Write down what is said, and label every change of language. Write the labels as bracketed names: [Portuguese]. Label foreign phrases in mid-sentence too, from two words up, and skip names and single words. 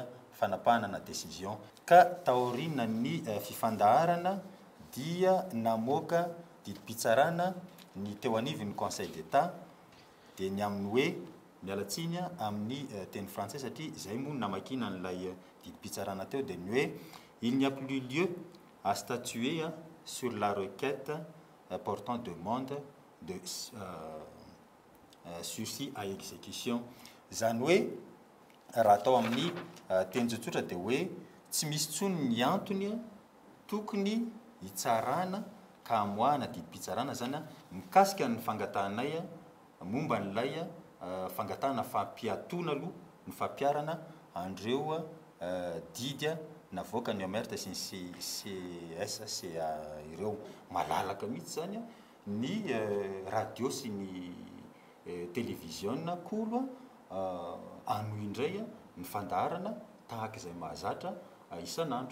[Malagasy] fanapahana na décision ka taorina ny fifandaharana dia namoaka didim-pitsarana ny teo anivon'ny Conseil d'État dia ny amin'ny hoe mialatsiny amin'ny teny français satria izay moa namakina n'ilay didim-pitsarana teo dia ny hoe [French] il n'y a plus lieu à statuer sur la requête portant demande de sursis à exécution [Malagasy] zany hoe raha atao amin'ny teny tsotsotra dia hoe tsy misy tsony ny antony tokony hitsarana ka hamoahana didim-pitsarana zany mikasika ny fangatahanay momba n'ilay fangatahana fampiatona aloha ny fampiarana andreo didy navoaka ny Omerta sy ny CSCA ireo malalaka mihitsy zany ny radio sy ny télévision Kolo anohy indray ny fandaharana tahaka izay mahazatra isan'andro.